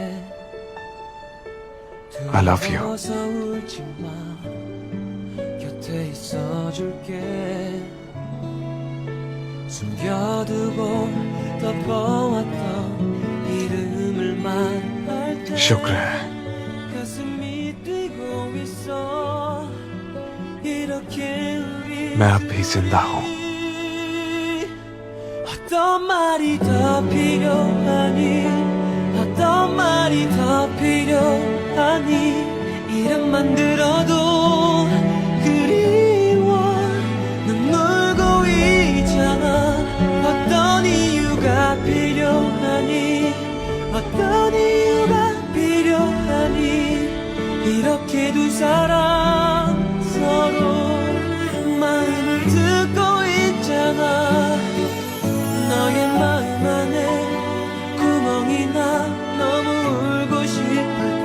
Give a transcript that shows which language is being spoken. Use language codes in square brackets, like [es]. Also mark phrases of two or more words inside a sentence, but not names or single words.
[en] I love you. [ko] 두려워서 울지 마 곁에 있어줄게 숨겨두고 덮어왔던 이름을 말할 때 [hi] शुक्र है [ko] 가슴이 뛰고 있어 이렇게 우리 [hi] मैं अब भी जिंदा हूं। [ko] 어떤 말이 더 필요하니 어떤 말이 더 필요하니 이름만 들어도 그리워 눈물고 있잖아 어떤 이유가 필요하니 어떤 이유가 필요하니 이렇게 두 사람 서로 마음을 듣고 있잖아 너의 마음 안에 구멍이 나 너무 울고 싶을